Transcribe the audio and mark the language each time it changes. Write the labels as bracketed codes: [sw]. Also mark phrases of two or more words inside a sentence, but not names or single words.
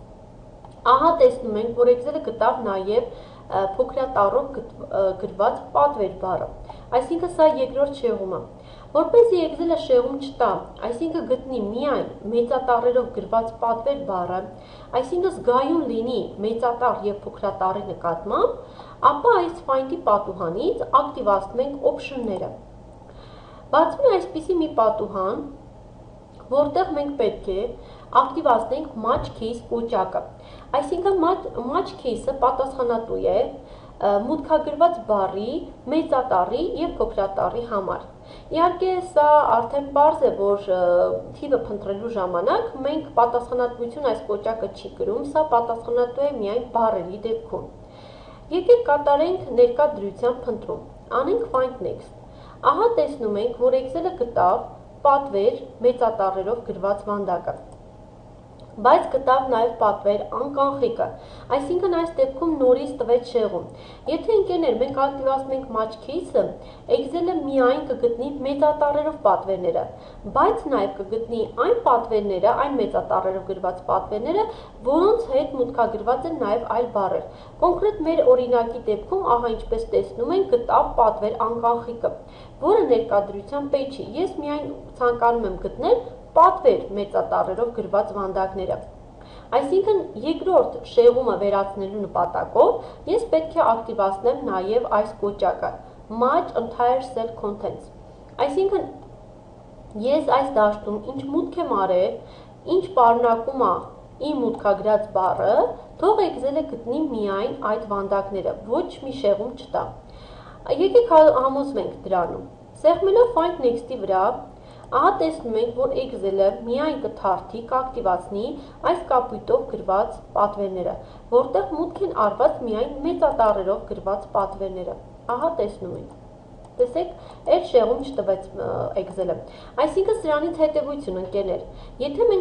[hy] Ահա տեսնում ենք, որ Excel-ը գտավ նաև փոքրատառով գրված պատվեր բառը։ Այսինքն սա երկրորդ շեղումը։ Որպեսզի Excel-ը շեղում չտա, այսինքն գտնի միայն մեծատառերով գրված պատվեր բառը, այսինքն զգայուն լինի մեծատառ եւ փոքրատառի նկատմամբ, ապա այս find-ի պատուհանից ակտիվացնում ենք option-ները։ Բացվում է այսպիսի մի պատուհան, որտեղ մենք պետք է ակտիվացնենք [en] match case [hy] կոճակը։ Այսինքն match case-ը պատասխանատու է մուտքագրված բառի, մեծատառի եւ փոքրատառի համար։ Իհարկե սա արդեն պարզ է, որ թիվը փնտրելու ժամանակ մենք պատասխանատվություն այս կոճակը չի գրում, սա պատասխանատու է միայն բառերի դեպքում։ Եկեք կատարենք ներկա դրությամբ փնտրում։ Անենք [en] find next։ [hy] Ահա տեսնում ենք, որ Excel-ը գտավ պատվեր մեծատառերով գրված վանդակը։ Բայց գտավ նաև պատվեր անկանխիկը, այսինքն այս դեպքում նորից տվեց շեղում։ Եթե ընկերներ մենք ակտիվացնենք [en] match case-ը, [hy] Excel-ը միայն կգտնի մեծատառերով պատվերները, բայց նաև կգտնի այն պատվերները, այն մեծատառերով գրված պատվերները, որոնց հետ մուտքագրված են նաև այլ բառեր։ Կոնկրետ մեր օրինակի դեպքում, ահա ինչպես տեսնում ենք, գտավ պատվեր անկանխիկը, որը ներկայությամբ չի։ Ես միայն ցանկանում եմ գտնել պատվեր մեծատառերով գրված վանդակները։ Այսինքն երկրորդ շեղումը վերացնելու նպատակով ես պետք է ակտիվացնեմ նաև այս կոճակը [en] match entire cell contents։ [hy] Այսինքն ես այս դաշտում ինչ մուտք եմ արել, ինչ պարունակում է իմ մուտքագրած բառը, թող Excel-ը գտնի միայն այդ վանդակները, ոչ մի շեղում չտա։ Եկեք համոզվենք դրանում։ Սեղմելով [en] Find Next-ի [hy] վրա, ահա տեսնում ենք, որ Excel-ը միայն կթարթի, կակտիվացնի այս կապույտով գրված պատվերները, որտեղ մուտք են արված միայն մեծատառերով գրված պատվերները։ Ահա տեսնում ենք։ Տեսեք, այդ շեղում չտվեց Excel-ը։ Այսինքն սրանից հետևություն ընկերներ, եթե մենք